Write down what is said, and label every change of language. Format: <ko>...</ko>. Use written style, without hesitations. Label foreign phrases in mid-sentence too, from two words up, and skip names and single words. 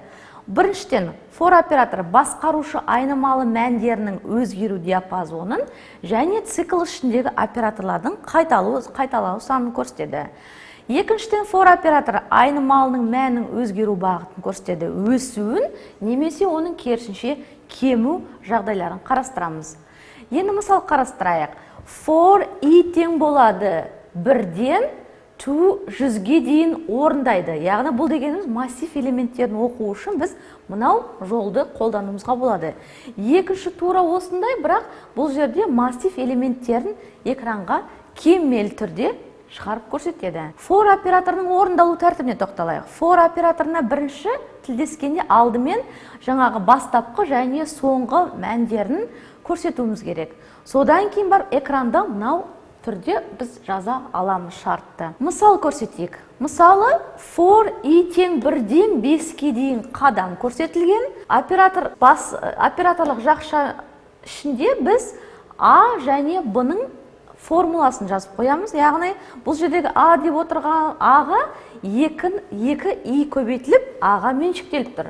<kk>Біріншіден, for операторы басқарушы айнымалы мәндерінің өзгеру диапазонын және цикл ішіндегі операторлардың қайталау санын көрсетеді. Екіншіден, for операторы айнымалының мәнінің өзгеру бағытын көрсетеді, өсуін немесе оның керісінше кему жағдайларын қарастырамыз. Енді мысал қарастырайық. For i тең болады 1-ден to 100-ге дейін орындайды. Яғни бұл дегеніміз массив элементтерін оқу үшін біз мынау жолды қолдануымызға болады. Екінші тура осындай, бірақ бұл жерде массив элементтерін экранға кемел түрде шығарып көрсетеді. For операторының орындалу тәртібіне тоқталайық. For операторына бірінші тілдескенде алдымен жаңағы бастапқы және соңғы мәндерін көрсетуіміз керек. Содан кейін бар экранда мынау түрде біз жаза аламыз шартты. Мысал көрсетейік. Мысалы, for i тең 1-ден 5-ге дейін қадам көрсетілген. Операторлық жақша ішінде біз a және b-ның формуласын жазып қоямыз. Яғни, бұл жердегі a деп отырған a-ға 2 i көбейтіліп, a-ға меншіктеліп тұр.</kk>